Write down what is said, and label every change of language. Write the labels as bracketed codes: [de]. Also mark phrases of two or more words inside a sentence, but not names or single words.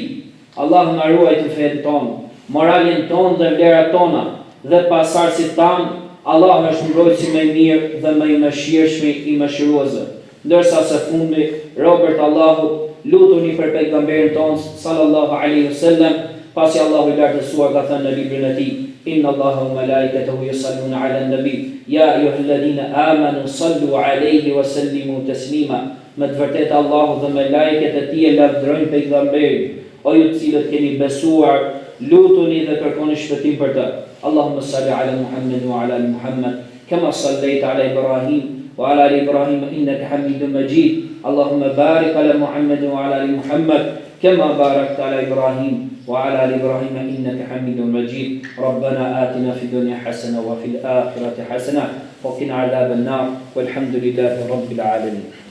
[sq] Allahu na ruaj të fenë tonë, moralin tonë dhe vlerat tona dhe pasardhësit tanë. Allahu është mbrojtësi më i mirë dhe më i mëshirshëm i mëshiruesve. Ndërsa së fundi, Robert Allahu, lutuni për pejgamberin tonë [ar] صلى الله عليه وسلم, [sq] pasi Allahu i lartësuar ka thënë në librin e tij: [ar] إن الله وملائكته يصلون على النبي، يا أيها الذين آمنوا صلوا عليه وسلموا تسليما. [sq] Me të vërtetë Allahu dhe melajket e tij e lavdërojnë pejgamberin. O ju të cilët keni besuar, lutuni dhe kërkoni shpëtim për të. [ar] اللهم صل على محمد وعلى آل محمد، كما صليت على إبراهيم وعلى آل إبراهيم إنك حميد مجيد. اللهم بارك على محمد وعلى آل محمد, كما باركت على إبراهيم وعلى آل إبراهيم إنك حميد مجيد. ربنا آتنا في الدنيا حسنة وفي الآخرة حسنة وقنا عذاب النار والحمد لله رب العالمين.